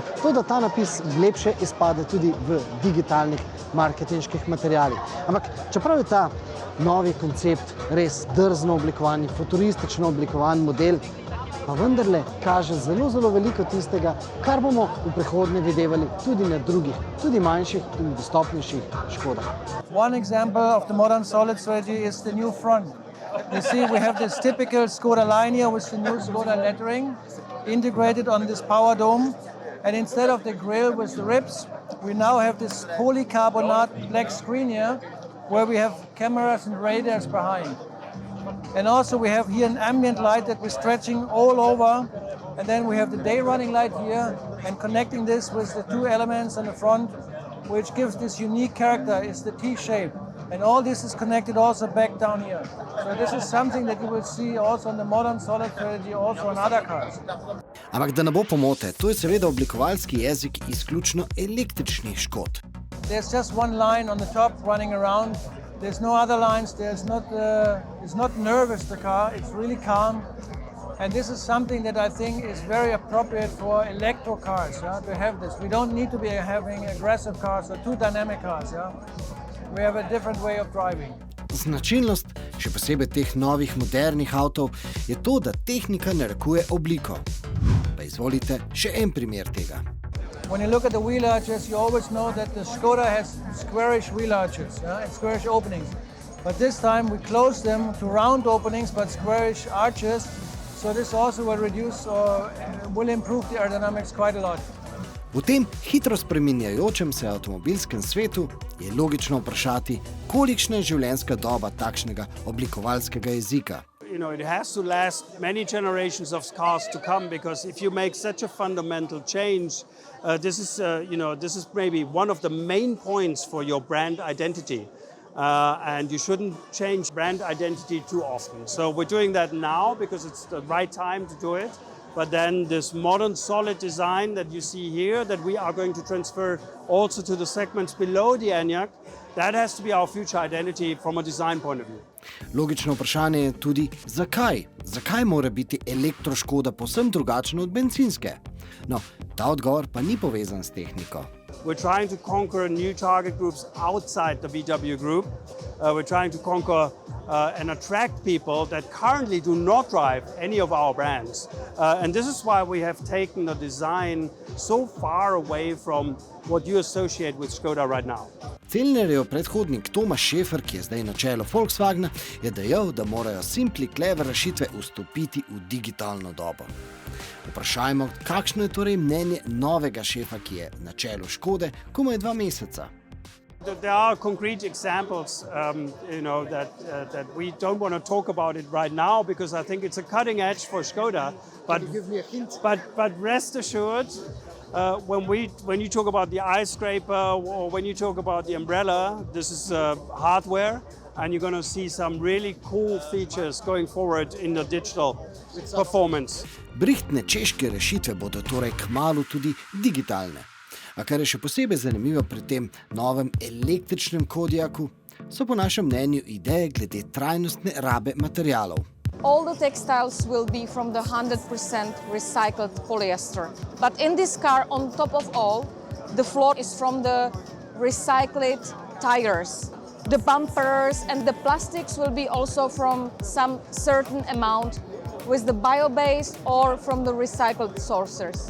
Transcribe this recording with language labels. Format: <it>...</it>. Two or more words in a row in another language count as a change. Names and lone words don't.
<sl>To, da ta napis lepše izpade tudi v digitalnih marketinških materialih. Ampak čeprav je ta novi koncept res drzno oblikovan, futuristično oblikovan model, pa vendarle kaže zelo veliko tistega, kar bomo v prihodnje videvali tudi na drugih, tudi manjših in dostopnejših Škodah.</sl> <en>One example of the modern solid strategy is the new front. You see, we have this typical Škoda line here with the new Škoda lettering integrated on this power dome. And instead of the grille with the ribs, we now have this polycarbonate black screen here where we have cameras and radars behind. And also we have here an ambient light that we're stretching all over. And then we have the day running light here and connecting this with the two elements on the front, which gives this unique character, is the T-shape. And all this is connected also back down here. So this is something that you will see also on the modern solid strategy, also on other cars.</en> <sl>Ampak da ne bo pomote, to je seveda oblikovalski jezik izključno električnih Škod.</sl> <en>There's just one line on the top running around. There's no other lines. It's not nervous, the car. It's really calm. And this is something that I think is very appropriate for electro cars, to have this. We don't need to be having aggressive cars or too dynamic cars. We have a different way of driving.</en> <sl>Značilnost, še posebej teh novih modernih avtov, je to, da tehnika narekuje obliko. Pa izvolite še en primer tega.</sl> <en>When you look at the wheel arches, you always know that the Škoda has squarish wheel arches and squarish openings. But this time we close them to round openings but squarish arches. So this also will reduce or will improve the aerodynamics quite a lot.</en> <sl>V tem hitro spreminjajočem se avtomobilskem svetu je logično vprašati, kolikšna je življenjska doba takšnega oblikovalskega jezika.</sl> <en>It has to last many generations of cars to come, because if you make such a fundamental change, this is maybe one of the main points for your brand identity. And you shouldn't change brand identity too often. So we're doing that now because it's the right time to do it. But then this modern solid design that you see here, that we are going to transfer also to the segments below the Enyaq, that has to be our future identity from a design point of view.</en> <sl>Logično vprašanje je tudi, zakaj? Zakaj mora biti elektroškoda povsem drugačna od bencinske? No, ta odgovor pa ni povezan s tehniko.</sl> <en>We're trying to conquer new target groups outside the VW group. We're trying to conquer and attract people that currently do not drive any of our brands. And this is why we have taken the design so far away from what you associate with Škoda right now.</en> <sl>Celnerjev predhodnik Tomaž Šefer, ki je zdaj na čelu Volkswagna, je dejal, da morajo</sl> <en>simpli clever</en> <sl>rešitve vstopiti v digitalno dobo. Vprašajmo, kakšno je torej mnenje novega šefa, ki je na čelu Škode komaj 2 meseca.</sl> <en>There are concrete examples, that we don't want to talk about it right now because I think it's a cutting edge for Škoda. But Can you give me a hint? But rest assured, when you talk about the eye scraper or when you talk about the umbrella, this is hardware, and you're going to see some really cool features going forward in the digital performance.</en> <sl>Brihtne češke rešitve bodo torej kmalu tudi digitalne. A kar je še posebej zanimivo pri tem novem električnem Kodiaku, so po našem mnenju ideje glede trajnostne rabe materialov.</sl> <en>All the textiles will be from the 100% recycled polyester. But in this car, on top of all, the floor is from the recycled tires. The bumpers and the plastics will be also from some certain amount with the bio-based or from the recycled sources.</en>